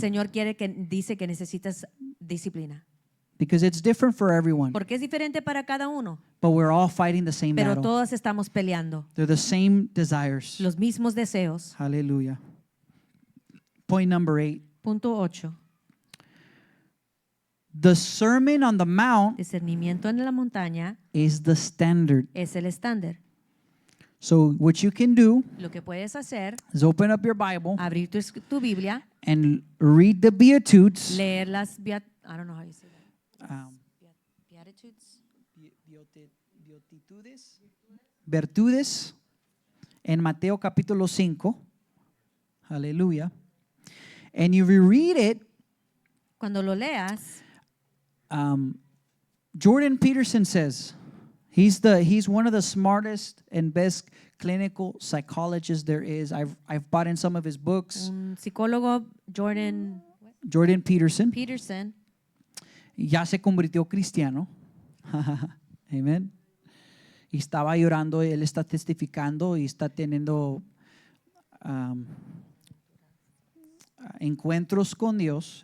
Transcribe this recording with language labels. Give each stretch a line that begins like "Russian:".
Spanish: Señor dice que necesitas disciplina.
English: because it's different for everyone,
Spanish: Porque es diferente para cada uno,
English: but we're all fighting the same
Spanish: pero
English: battle.
Spanish: todos estamos peleando
English: They're the same desires.
Spanish: los mismos deseos.
English: Hallelujah. Point number 8.
Spanish: Punto 8.
English: The Sermon on the Mount
Spanish: Discernimiento en la montaña
English: is the standard.
Spanish: es el estándar.
English: So what you can do
Spanish: Lo que puedes hacer,
English: is open up your Bible
Spanish: abrir tu Biblia,
English: and read the Beatitudes.
Spanish: leer las
English: I don't know how you say that. Beatitudes.
Spanish: Virtudes en Mateo capítulo 5.
English: Aleluya. And you reread it.
Spanish: Cuando lo leas,
English: Jordan Peterson says he's one of the smartest and best clinical psychologists there is. I've bought in some of his books.
Spanish: un psicólogo, Jordan Peterson Peterson, ya se convirtió cristiano. Amen. Y estaba llorando, él está testificando y está teniendo encuentros con Dios.